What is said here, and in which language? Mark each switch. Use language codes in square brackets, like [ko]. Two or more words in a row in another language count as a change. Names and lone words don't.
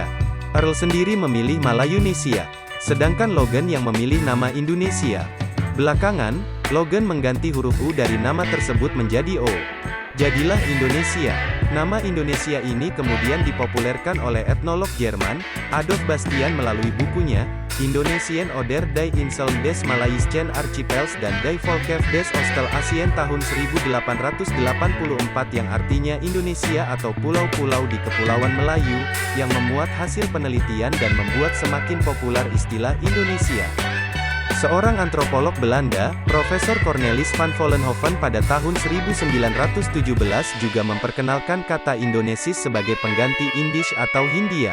[id] Earl sendiri memilih Malayunesia, sedangkan Logan yang memilih nama Indonesia. Belakangan, Logan mengganti huruf U dari nama tersebut menjadi O. Jadilah Indonesia. Nama Indonesia ini kemudian dipopulerkan oleh etnolog Jerman, Adolf Bastian melalui bukunya, Indonesian oder die Insel des Malayischen Archipels dan die Volkef des Oost-Asien tahun 1884 yang artinya Indonesia atau pulau-pulau di Kepulauan Melayu, yang memuat hasil penelitian dan membuat semakin populer istilah Indonesia. Seorang antropolog Belanda, Profesor Cornelis van Vollenhoven pada tahun 1917 juga memperkenalkan kata Indonesis sebagai pengganti Indisch atau Hindia.